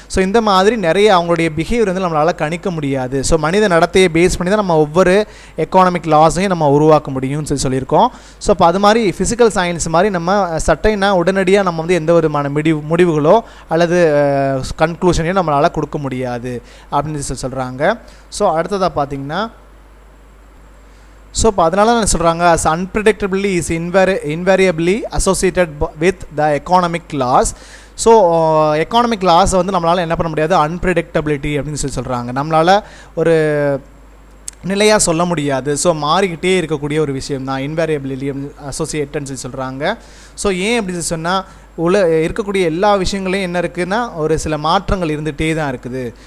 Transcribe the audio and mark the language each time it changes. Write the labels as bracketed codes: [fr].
[ta] So இந்த மாதிரி நிறைய அவங்களுடைய பிஹேவியர் வந்து நம்மளால் கணிக்க முடியாது. ஸோ மனித நடத்தையை பேஸ் பண்ணி தான் நம்ம ஒவ்வொரு எக்கானமிக் லாஸையும் நம்ம உருவாக்க முடியும்னு சொல்லியிருக்கோம். ஸோ இப்போ அது மாதிரி ஃபிசிக்கல் சயின்ஸ் மாதிரி நம்ம சட்டைனா உடனடியாக நம்ம வந்து எந்த விதமான முடிவுகளோ அல்லது கன்க்ளூஷனையும் நம்மளால் கொடுக்க முடியாது அப்படின்னு சொல்கிறாங்க. ஸோ அடுத்ததாக பார்த்தீங்கன்னா ஸோ இப்போ அதனால தான் சொல்கிறாங்க [en] as unpredictability is invariably associated with the economic laws. [ta] So economic லாஸை வந்து நம்மளால் என்ன பண்ண முடியாது, அன்பிரடிக்டபிலிட்டி அப்படின்னு சொல்கிறாங்க. நம்மளால் ஒரு நிலையாக சொல்ல முடியாது. ஸோ மாறிக்கிட்டே இருக்கக்கூடிய ஒரு விஷயம் தான் இன்வேரியபிலிட்டி அசோசியேட்டட்னு சொல்கிறாங்க. ஸோ ஏன் அப்படின்னு சொன்னால் இருக்கக்கூடிய எல்லா விஷயங்களையும் என்ன இருக்குதுன்னா ஒரு சில மாற்றங்கள் இருந்துகிட்டே தான் இருக்குது.